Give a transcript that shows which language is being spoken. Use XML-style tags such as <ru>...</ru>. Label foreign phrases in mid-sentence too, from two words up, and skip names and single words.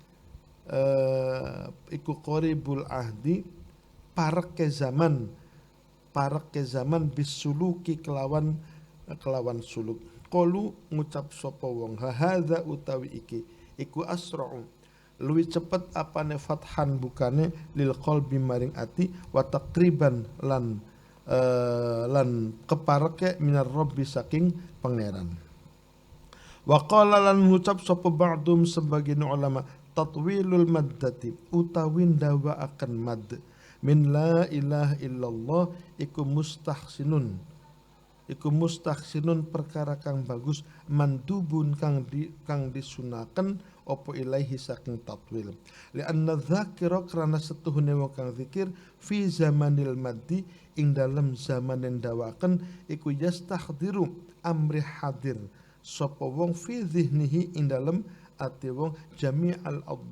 <jv>pareke zaman bisuluki kelawan suluk qalu ngucap sapa wong hadza utawi iki iku asra'u luwih cepet apane fathan bukane</jv> <ar>للقلب</ar> <jv>maring ati</jv> <ar>وتقريبا</ar> <jv>lan kepareke</jv> <ar>من الرب</ar> <jv>saking pangeran</jv> <ar>وقال</ar> <jv>lan ngucap sapa ba'dum sebagian ulama</jv> <ar>تطويل المدة</ar> <jv>utawi ndawa akan mad</jv> <ar>من لا إله إلا الله</ar> <jv>iku mustahsinun perkara kang bagus mandubun kang disunaken opo ilaihi saking tatwil</jv> <ar>لأن الذاكر</ar> <jv>karena setuhune wong kang zikir</jv> <ar>في زمن المد</ar> <jv>ing dalem zaman dawaken iku</jv> <ar>يستحضر أمر</ar> <jv>hadir sapa wong</jv> <ar>في ذهنه</ar> <jv>ing dalem ati wong jami'al</jv>